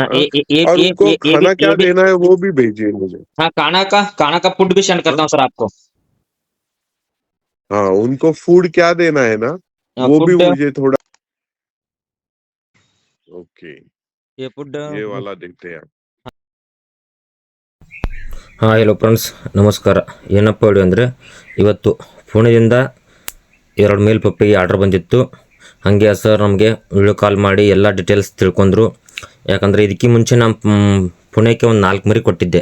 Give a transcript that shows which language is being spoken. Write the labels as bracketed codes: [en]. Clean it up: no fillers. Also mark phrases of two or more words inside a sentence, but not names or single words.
[hi] हाँ? और उनको खाना क्या ये भी। देना है वो भी भेजिए मुझे। हाँ, काना का फूड भी सेंड करता हाँ हूँ सर आपको। हाँ, उनको फूड क्या देना है ना, वो भी फूड। मुझे थोड़ा। ओके, ये फूड। ये वाला देखते हैं। [kn] ಹಾಂ [en] hello friends, [kn] ನಮಸ್ಕಾರ. ಏನಪ್ಪ ಹೇಳಿ ಅಂದರೆ ಇವತ್ತು ಪುಣೆಯಿಂದ 2 ಮೇಲ್ ಪಪ್ಪಿಗೆ ಆರ್ಡ್ರ್ ಬಂದಿತ್ತು. ಹಾಗೆ ಸರ್ ನಮಗೆ [en] video call [kn] ಮಾಡಿ ಎಲ್ಲ ಡೀಟೇಲ್ಸ್ ತಿಳ್ಕೊಂಡ್ರು. ಯಾಕಂದರೆ ಇದಕ್ಕೆ ಮುಂಚೆ ನಾನು ಪುಣೆಗೆ ಒಂದು 4 ಮರಿ ಕೊಟ್ಟಿದ್ದೆ.